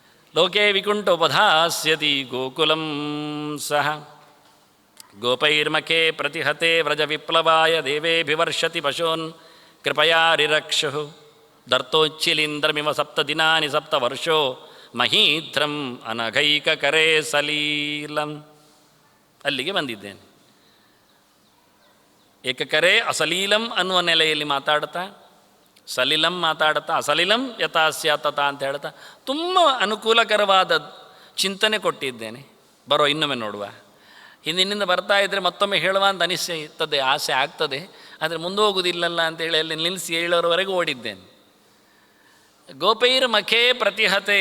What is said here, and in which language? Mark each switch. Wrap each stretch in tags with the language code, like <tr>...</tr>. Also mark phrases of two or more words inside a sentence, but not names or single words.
<sa>ಲೋಕೆ ವಿಕುಂಠೋಪಧಾಸ್ಯತಿ ಗೋಕುಲಂ ಸಹ ಗೋಪೈರ್ಮಖೇ ಪ್ರತಿಹತೆ ವ್ರಜ ವಿಪ್ಲವಾಯ ದೇವೇಭಿವರ್ಷತಿ ಪಶೂನ್ ಕೃಪಯಾರಿರಕ್ಷುಃ ದರ್ತೋಚ್ಚಿಲೀಂದ್ರಮಿವ ಸಪ್ತದಿನಾನಿ ಸಪ್ತವರ್ಷೋ ಮಹೀಧ್ರಂ ಅನಘೈಕಕರೇ ಸಲೀಲಂ.</sa> <kn>ಅಲ್ಲಿಗೆ ಬಂದಿದ್ದೇನೆ.</kn> <sa>ಏಕಕರೇ ಅಸಲೀಲಂ</sa> <kn>ಅನ್ನುವ ನೆಲೆಯಲ್ಲಿ ಮಾತಾಡ್ತಾ, ಸಲಿಲಂ ಮಾತಾಡ್ತಾ,</kn> <sa>ಅಸಲಿಲಂ ಯಥಾ ಸ್ಯಾತ್ ತಥಾ</sa> <kn>ಅಂತ ಹೇಳ್ತಾ ತುಂಬ ಅನುಕೂಲಕರವಾದ ಚಿಂತನೆ ಕೊಟ್ಟಿದ್ದೇನೆ. ಬರೋ ಇನ್ನೊಮ್ಮೆ ನೋಡುವ. ಹಿಂದಿನಿಂದ ಬರ್ತಾ ಇದ್ದರೆ ಮತ್ತೊಮ್ಮೆ ಹೇಳುವ ಅಂತ ಅನಿಸ್ತದೆ, ಆಸೆ ಆಗ್ತದೆ, ಆದರೆ ಮುಂದೆ ಹೋಗುವುದಿಲ್ಲಲ್ಲ ಅಂತೇಳಿ ಅಲ್ಲಿ ನಿಲ್ಲಿಸಿ ಹೇಳೋರವರೆಗೂ ಓಡಿದ್ದೇನೆ.</kn> <sa>ಗೋಪೈರ್ ಮಖೇ ಪ್ರತಿಹತೆ.</sa>